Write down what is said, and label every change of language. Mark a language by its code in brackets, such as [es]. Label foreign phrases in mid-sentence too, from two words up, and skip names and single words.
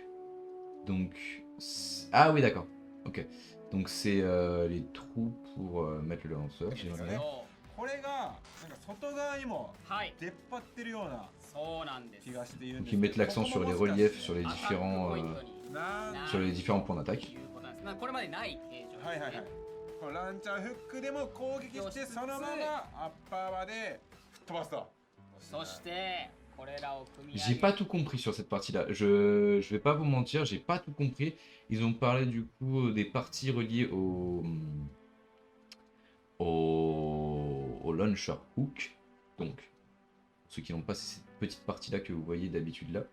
[fr] Donc... Ah oui, d'accord. Ok. Donc c'est les trous pour mettre le lanceur, si j'aimerais. Donc ils mettent l'accent sur les reliefs, sur les différents points d'attaque. [ja] ランチャーフックでも攻撃してそのままアッパーまで吹っ飛ばすと。そしてこれらを組み上げ [fr] J'ai pas tout compris sur cette partie-là. Je vais pas vous mentir, j'ai pas tout compris. Ils ont parlé du coup des parties reliées au [en] launcher hook. [fr] Donc, ceux qui n'ont pas cette petite partie-là que vous voyez d'habitude là.